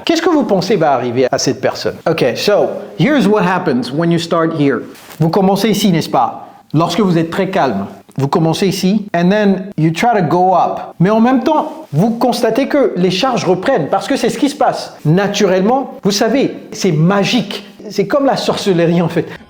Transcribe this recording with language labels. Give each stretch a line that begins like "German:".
French: Qu'est-ce que vous pensez va arriver à cette personne?
English: Ok, so, here's what happens when you start here.
French: Vous commencez ici, n'est-ce pas? Lorsque vous êtes très calme. Vous commencez ici,
English: and then you try to go up.
French: Mais en même temps, vous constatez que les charges reprennent, parce que c'est ce qui se passe. Naturellement, vous savez, c'est magique. C'est comme la sorcellerie en fait.